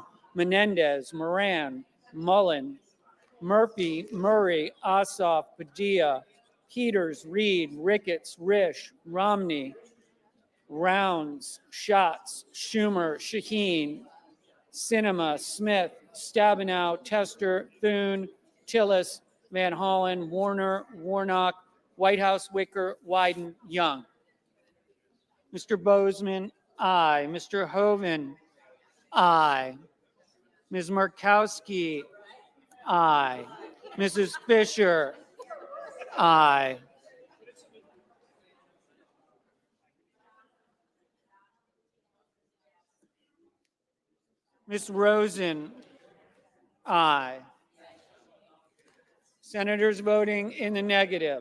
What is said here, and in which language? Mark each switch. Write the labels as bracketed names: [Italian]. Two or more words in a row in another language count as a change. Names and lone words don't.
[English] Menendez, Moran, Mullen, Murphy, Murray, Ossoff, Padilla, Peters, Reed, Ricketts, Risch, Romney, Rounds, Schatz, Schumer, Shaheen, Sinema, Smith, Stabenow, Tester, Thune, Tillis, Van Hollen, Warner, Warnock, Whitehouse, Wicker, Wyden, Young. Mr. Bozeman, aye. Mr. Hoven, aye. Ms. Murkowski, aye. Mrs. Fisher, aye. Ms. Rosen, aye. Senators voting in the negative.